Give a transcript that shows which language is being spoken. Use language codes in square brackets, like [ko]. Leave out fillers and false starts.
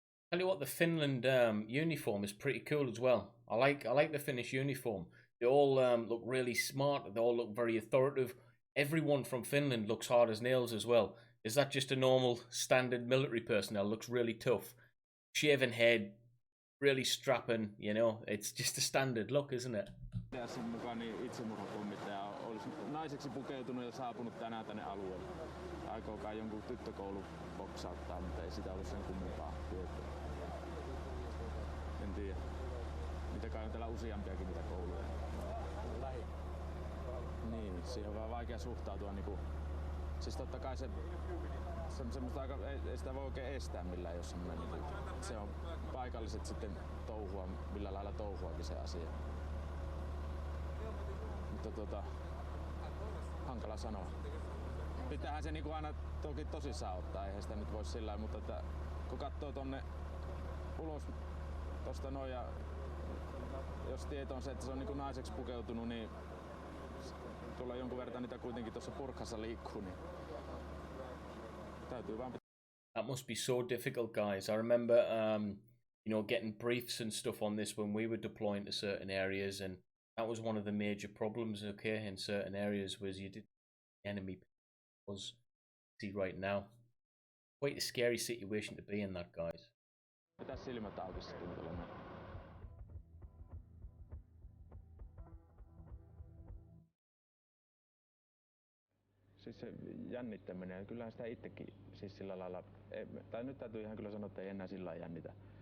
[en] Tell you what, the Finland uniform is pretty cool as well. I like the Finnish uniform. They all look really smart. They all look very authoritative. Everyone from Finland looks hard as nails as well. Is that just a normal standard military personnel? Looks really tough. Shaven head, really strapping, you know. It's just a standard look, isn't it? [fi] Sen mukaan niin itsemurhapommittaja olisi naiseksi pukeutunut ja saapunut tänään tänne alueelle. Aikoo kai jonkun tyttökoulu boksauttaa, mutta ei sitä ollut sen kummempaa tietoa. En tiedä. Niitä kai on täällä useampiakin niitä kouluja. Niin, siihen on vähän vaikea suhtautua niinku... Siis totta kai se... Semmoista aika... Ei sitä voi oikein estää millään, jos semmonen niinku... Se on paikalliset sitten touhua, millä lailla touhuakin se asia. Mutta hankala sanoa. Pitäähän se niinku aina toki tosissaan ottaa, eihän sitä nyt voi sillä, mutta että kun katsoo tonne ulos tosta noin ja jos tieto on se, että se on niinku naiseksi pukeutunut, niin tuolla jonkun verran niitä kuitenkin tuossa purkassa liikkuu, niin täytyy vaan... [en] That must be so difficult, guys. I remember, you know, getting briefs and stuff on this when we were deploying to certain areas, and that was one of the major problems, okay, in certain areas was you didn't the enemy was see right now. Quite a scary situation to be in, that, guys. [fi] Mitä silmät auki sitten tulemaan? Siis se jännittäminen, ja kyllähän sitä itsekin siis sillä lailla, tai nyt täytyy ihan kyllä sanoa, että ei enää sillä lailla jännitä.